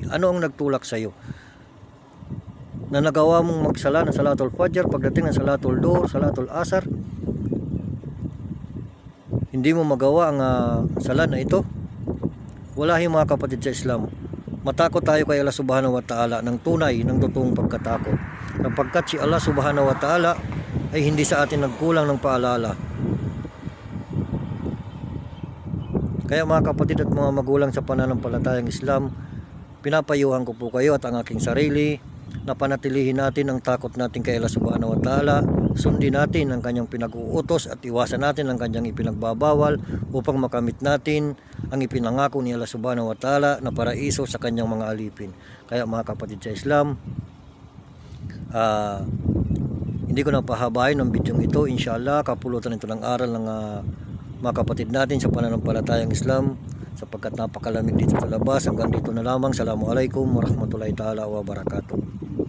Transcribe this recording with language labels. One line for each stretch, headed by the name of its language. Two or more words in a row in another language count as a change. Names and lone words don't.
Filipino: Ano ang nagtulak sa iyo na nagawa mong magsala ng
Arabic: صلاة الفجر,
Filipino: pagdating ng
Arabic: صلاة الظهر, صلاة العصر,
Filipino: hindi mo magawa ang sala na ito? Walahi mga kapatid sa Islam, matakot tayo kay
Arabic: الله سبحانه وتعالى
Filipino: ng tunay, ng totoong pagkatakot, sapagkat si
Arabic: الله سبحانه وتعالى
Filipino: ay hindi sa atin nagkulang ng paalala. Kaya mga kapatid at mga magulang sa pananampalatayang Islam, pinapayuhan ko po kayo at ang aking sarili na panatilihin natin ang takot natin kay
Arabic: الله سبحانه وتعالى,
Filipino: sundin natin ang kanyang pinag-uutos at iwasan natin ang kanyang ipinagbabawal upang makamit natin ang ipinangako ni
Arabic: الله سبحانه وتعالى
Filipino: na paraiso sa kanyang mga alipin. Kaya mga kapatid sa Islam, hindi ko na pahabain ang video ito. Inshallah, kapulutan ito ng aral ng mga kapatid natin sa pananampalatayang Islam, sapagkat napakalamig dito sa labas. Hanggang dito na lamang.
Arabic: السلام عليكم ورحمة الله تعالى وبركاته.